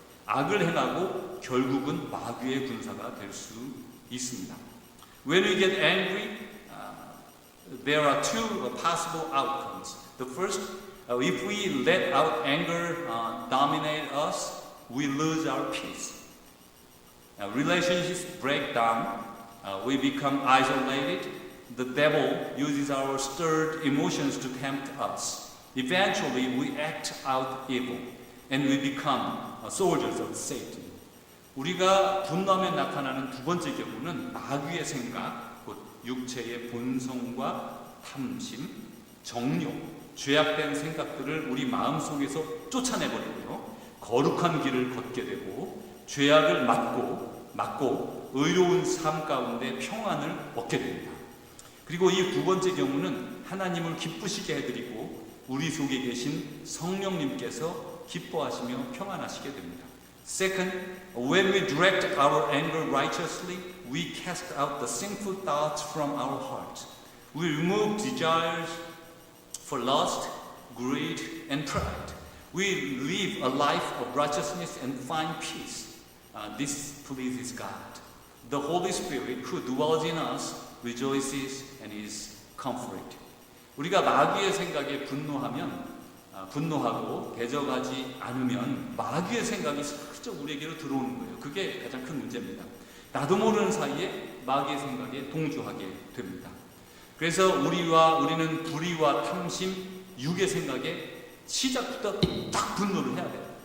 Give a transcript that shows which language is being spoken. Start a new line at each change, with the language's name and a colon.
Korean: 악을 행하고 결국은 마귀의 군사가 될 수 있습니다.
English: When we get angry, there are two possible outcomes. The first, if we let our anger dominate us, we lose our peace. Relationships break down. We become isolated. The devil uses our stirred emotions to tempt us. Eventually, we act out evil, and we become soldiers of Satan.
Korean: 우리가 분노하면 나타나는 두 번째 경우는 마귀의 생각, 곧 육체의 본성과 탐심, 정욕, 죄악된 생각들을 우리 마음속에서 쫓아내버리고요. 거룩한 길을 걷게 되고 죄악을 막고 의로운 삶 가운데 평안을 얻게 됩니다. 그리고 이 두 번째 경우는 하나님을 기쁘시게 해드리고 우리 속에 계신 성령님께서 기뻐하시며 평안하시게 됩니다.
English: Second, when we direct our anger righteously, we cast out the sinful thoughts from our hearts. We remove desires for lust, greed, and pride. We live a life of righteousness and find peace. This pleases God. The Holy Spirit who dwells in us rejoices and is comforted.
Korean: 우리가 마귀의 생각에 분노하고 대적하지 않으면 마귀의 생각이 슬쩍 우리에게로 들어오는 거예요. 그게 가장 큰 문제입니다. 나도 모르는 사이에 마귀의 생각에 동조하게 됩니다. 그래서 우리는 불의와 탐심, 육의 생각에 시작부터 딱 분노를 해야 돼요.